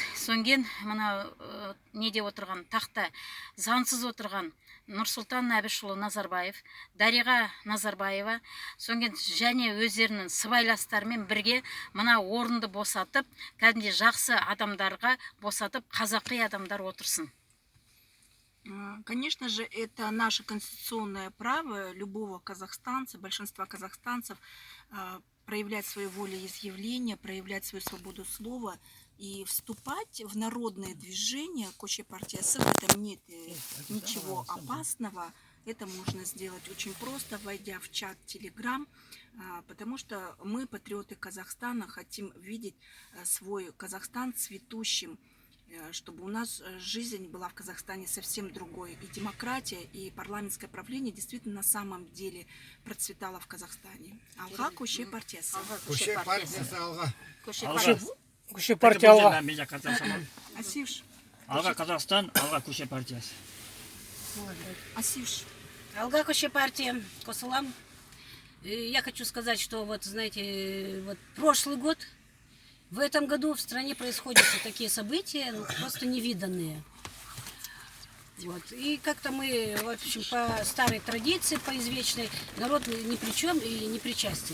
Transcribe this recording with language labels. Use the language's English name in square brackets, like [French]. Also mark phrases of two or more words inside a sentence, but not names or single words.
[Kazakh] Сонген мына неде отырған, тақта заңсыз отырған Нұрсұлтан Әбішұлы Назарбаев, Дариға Назарбаева, сонген және өздерінің сыбайластарымен бірге мына орынды босатып, кәдімгі жақсы адамдарға босатып, қазақи адамдар отырсын. [Russian] Конечно же, это наше конституционное право любого казахстанца, большинства казахстанцев, проявлять свою волеизъявление, проявлять свою свободу слова и вступать в народное движение Көше партиясы. В этом нет ничего опасного. Это можно сделать очень просто, войдя в чат Telegram, потому что мы, патриоты Казахстана, хотим видеть свой Казахстан цветущим, чтобы у нас жизнь была в Казахстане совсем другой. И демократия, и парламентское правление действительно на самом деле процветало в Казахстане. [Kazakh] Алға көше партиясы. Көше партиясы алға. Көше партия алға. Асивш. Алға Қазақстан, алға көше партиясы. Асивш. Алға көше партия, Косалам. [Russian] Я хочу сказать, что вот, знаете, вот прошлый год, в этом году в стране происходят такие события, просто невиданные. Вот. И как-то мы, в общем, по старой традиции, по извечной, народ ни при чем и не причастен.